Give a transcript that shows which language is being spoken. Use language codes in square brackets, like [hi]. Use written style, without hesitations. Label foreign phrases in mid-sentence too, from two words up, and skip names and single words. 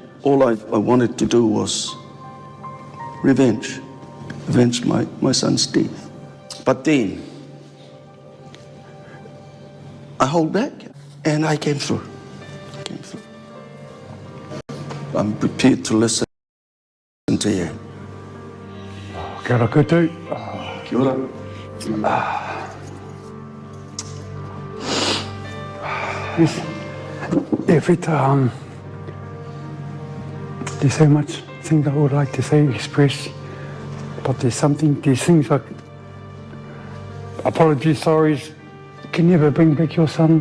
[en] All I wanted to do was revenge my son's death. But then I hold back and I came through. I'm prepared to listen to you. [mi] Kia ora koutou. Kia ora. [en] Yes. Evita, there's so much things I would like to say, express, but there's things like apologies, sorries, can never bring back your son.